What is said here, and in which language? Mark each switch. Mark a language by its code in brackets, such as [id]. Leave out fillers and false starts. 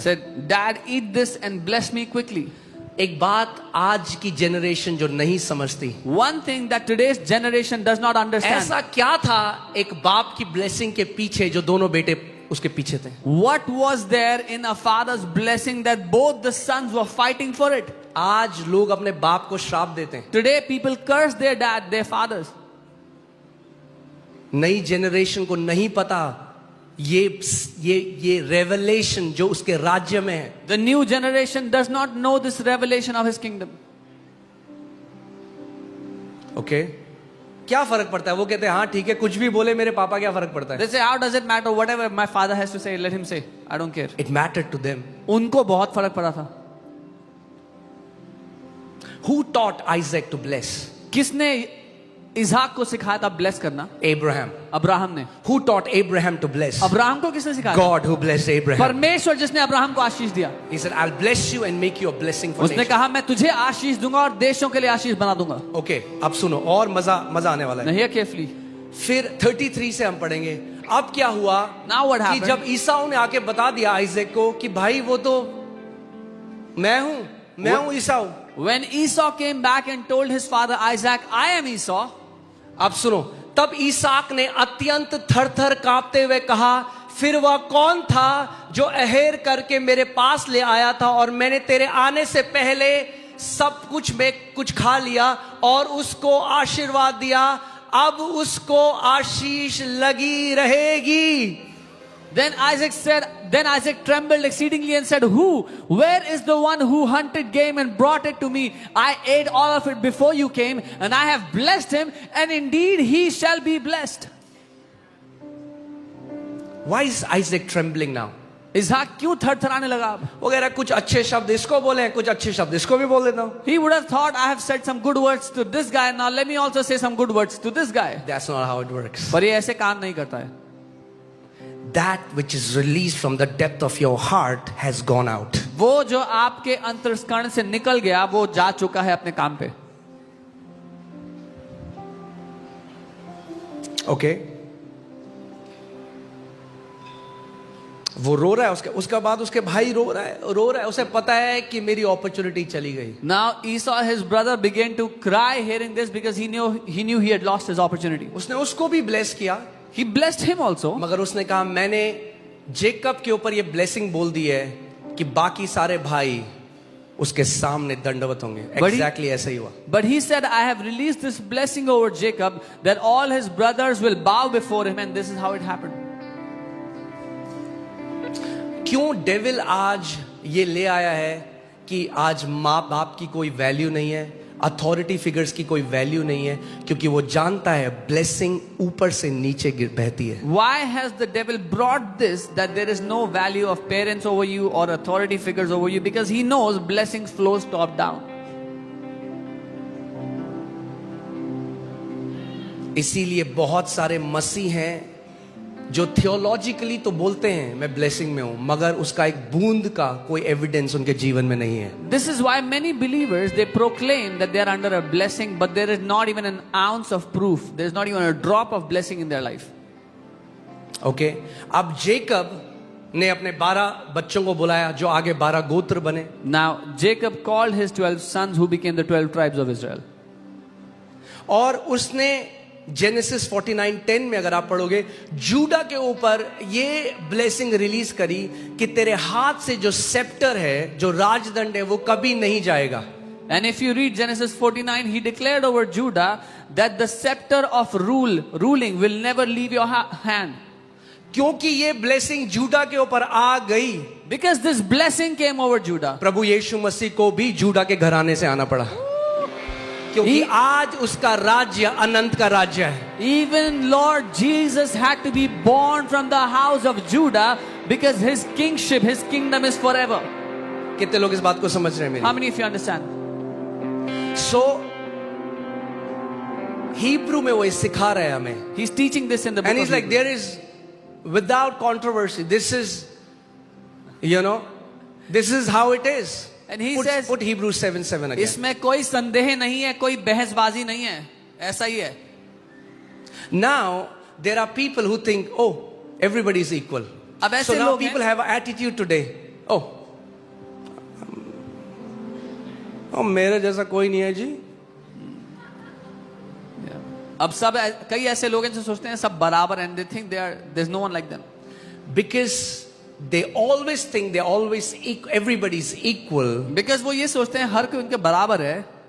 [en] Said, Dad, eat this and bless me quickly. [hi] एक बात आज की जनरेशन जो नहीं समझती, [en] One thing that today's generation does not understand. [hi] ऐसा क्या था एक बाप की ब्लेसिंग के पीछे जो दोनों बेटे उसके पीछे थे? [en] What was there in a father's blessing that both the sons were fighting for it? [hi] आज लोग अपने बाप को श्राप देते हैं. [en] Today people curse their dad, their fathers. [hi] नई जनरेशन को नहीं पता ये रेवलेशन जो उसके राज्य में है. [en] The new generation does not know this revelation of his kingdom. [hi] Okay क्या फर्क पड़ता है? वो कहते हैं हाँ ठीक है, कुछ भी बोले मेरे पापा, क्या फर्क पड़ता है? [en] They say, how does it matter? Whatever my father has to say, let him say. I don't care. It mattered to them. [hi] उनको बहुत फर्क पड़ा था. [en] Who taught Isaac to bless? [hi] किसने इसाक को सिखाया था ब्लेस करना? [en] Abraham. [hi] अब्राहम ने. [en] Who taught Abraham to bless? [hi] Abraham को किसने सिखाया? [en] God who blessed Abraham. [hi] परमेश्वर जिसने अब्राहम को आशीष दिया. [en] He said, I'll bless you and make you a blessing for [hi] उसने [en] nations. [hi] कहा मैं तुझे आशीष दूंगा और देशों के लिए आशीष बना दूंगा. ओके अब सुनो और मजा आने वाला है. नहीं केयरफुली. फिर 33 से हम पढ़ेंगे. अब क्या हुआ [en] Now what [hi] कि [en] happened? [hi] जब ईसाऊ ने आके बता दिया आइजैक को कि भाई वो तो मैं हूं ईसाऊ. [en] When Esau came back and told his father Isaac, I am Esau. [hi] अब सुनो, तब ईसाक ने अत्यंत थर-थर कांपते हुए कहा, फिर वह कौन था जो अहेर करके मेरे पास ले आया था और मैंने तेरे आने से पहले सब कुछ में कुछ खा लिया और उसको आशीर्वाद दिया, अब उसको आशीष लगी रहेगी. [en] Then Isaac trembled exceedingly and said, where is the one who hunted game and brought it to me? I ate all of it before you came, and I have blessed him, and indeed he shall be blessed. Why is Isaac trembling now? [hi] इसहाक क्यों थरथराने लगा अब? वो कह रहा है कुछ अच्छे शब्द इसको बोले हैं, कुछ अच्छे शब्द इसको भी बोल देता हूं. [en] He would have thought, I have said some good words to this guy, now let me also say some good words to this guy. That's not how it works. [hi] पर ये ऐसे काम नहीं करता है. [en] That which is released from the depth of your heart has gone out. [hi] वो जो आपके अंतर्करण से निकल गया वो जा चुका है अपने काम पे. ओके वो रो रहा है, उसका बाद उसके भाई रो रहा है. उसे पता है कि मेरी अपॉर्चुनिटी चली गई. [en] Now Esau, his brother, began to cry hearing this because he knew he had lost his opportunity. [hi] उसने उसको भी ब्लेस किया. [en] He blessed him also. [hi] मगर उसने कहा मैंने जेकब के ऊपर ये ब्लेसिंग बोल दी है कि बाकी सारे भाई उसके सामने दंडवत होंगे. Exactly ऐसा ही हुआ. [en] But he said, I have released this blessing over Jacob that all his brothers will bow before him, and this is how it happened. [hi] क्यों डेविल आज ये ले आया है कि आज माँ बाप की कोई वैल्यू नहीं है, अथॉरिटी फिगर्स की कोई वैल्यू नहीं है, क्योंकि वो जानता है ब्लेसिंग ऊपर से नीचे गिर बहती है. [en] Why has the devil brought this that there is no value of parents over you or authority figures over you? Because he knows blessing flows top down. [hi] इसीलिए बहुत सारे मसीह हैं जो थियोलॉजिकली तो बोलते हैं मैं ब्लेसिंग में हूं, मगर उसका एक बूंद का कोई एविडेंस उनके जीवन में नहीं है. [en] This is why many believers, they proclaim that they are under a blessing, but there is not even an ounce of proof. There is not even a drop of blessing in their life. [hi] Okay अब Jacob ने अपने 12 बच्चों को बुलाया जो आगे 12 गोत्र बने. [en] Now Jacob called his 12 sons who became the 12 tribes of Israel. [hi] और उसने जेनेसिस 49:10 में अगर आप पढ़ोगे जूडा के ऊपर ये ब्लेसिंग रिलीज करी कि तेरे हाथ से जो सेप्टर है, जो राजदंड है, वो कभी नहीं जाएगा. [en] And if you read Genesis 49, he declared over Judah that the scepter of ruling will never leave your hand. [hi] क्योंकि ये ब्लेसिंग जूडा के ऊपर आ गई. [en] Because this blessing came over Judah. [hi] प्रभु यीशु मसीह को भी जूडा के घराने से आना पड़ा, क्योंकि आज उसका राज्य अनंत का राज्य है. [en] Even Lord Jesus had to be born from the house of Judah because his kingship, his kingdom is forever. [hi] कितने लोग इस बात को समझ रहे हैं मेरी? [en] How many of you understand? [hi] So Hebrew में वो सिखा रहे हैं हमें. [en] He's teaching this in the book And he's of like, Hebrews. there is, without controversy, this is, this is how it is. And he says, put Hebrews 7:7 again. [hi] इसमें कोई संदेह नहीं है, कोई बहसबाजी नहीं है, ऐसा ही है. [en] Now there are people who think, oh, everybody is equal. [hi] अब ऐसे [en] So now [hi] लोग हैं, [en] people have an attitude today. [hi] Oh, मेरे जैसा कोई नहीं है जी. अब सब कई ऐसे लोग हैं जो सोचते हैं सब बराबर हैं, [en] they think there's no one like them. Because they always think everybody's equal. [hi] Because वो ये सोचते हैं हर कोई उनके बराबर है,